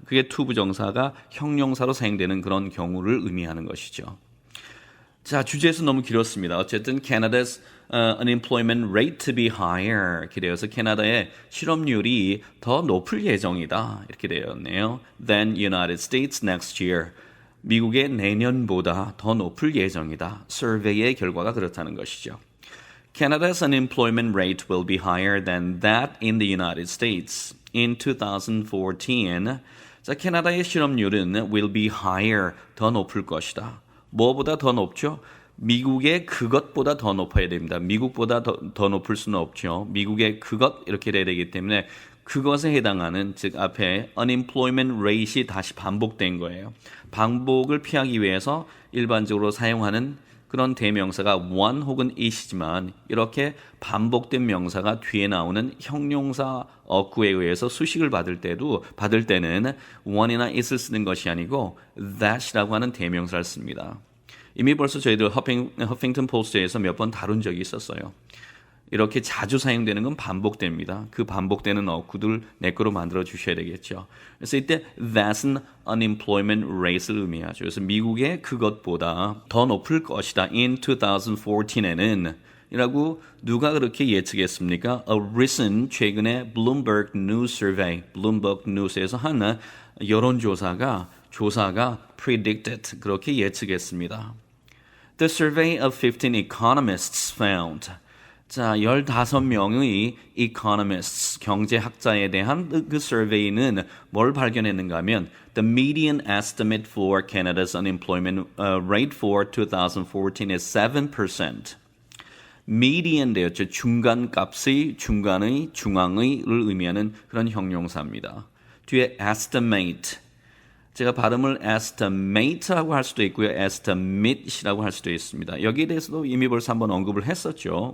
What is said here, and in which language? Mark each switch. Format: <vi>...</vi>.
<ko>그게 to 부정사가 형용사로 사용되는 그런 경우를 의미하는 것이죠. 자, 주제에서 너무 길었습니다. 어쨌든</ko> <en>Canada's unemployment rate to be higher</en> <ko>이렇게 되어서 캐나다의 실업률이 더 높을 예정이다 이렇게 되었네요.</ko> <en>Than United States next year.</en> <ko>미국의 내년보다 더 높을 예정이다. 서베이의 결과가 그렇다는 것이죠.</ko> <en>Canada's unemployment rate will be higher than that in the United States in 2014.</en> <ko>자, 캐나다의 실업률은</ko> <en>will be higher</en> <ko>더 높을 것이다. 뭐보다 더 높죠? 미국의 그것보다 더 높아야 됩니다. 미국보다 더 높을 수는 없죠. 미국의 그것 이렇게 돼야 되기 때문에 그것에 해당하는 즉 앞에 unemployment rate이 다시 반복된 거예요. 반복을 피하기 위해서 일반적으로 사용하는 그런 대명사가 one 혹은 it이지만 이렇게 반복된 명사가 뒤에 나오는 형용사 어구에 의해서 수식을 받을 때는 one이나 it을 쓰는 것이 아니고 that이라고 하는 대명사를 씁니다. 이미 벌써 저희들 허핑턴 포스트에서 몇 번 다룬 적이 있었어요. 이렇게 자주 사용되는 건 반복됩니다. 그 반복되는 어구들 내 거로 만들어 주셔야 되겠죠. 그래서 이때 that's은 unemployment rate를 의미하죠. 그래서 미국의 그것보다 더 높을 것이다. In 2014에는 이라고 누가 그렇게 예측했습니까?</ko> <en>A recent</en> <ko>최근에 Bloomberg News Survey, Bloomberg News에서 한 여론조사가 predicted 그렇게 예측했습니다.</ko> <en>The survey of 15 economists found.</en> <ko>자, 15명의 economists, 경제학자에 대한 그 survey는 뭘 발견했는가 하면</ko> <en>the median estimate for Canada's unemployment rate for 2014 is 7%.</en> <ko>median 되었죠. 중간값의, 중앙의를 의미하는 그런 형용사입니다. 뒤에 estimate. 제가 발음을 estimate라고 할 수도 있고요. estimate이라고 할 수도 있습니다. 여기에 대해서도 이미 벌써 한번 언급을 했었죠.</ko>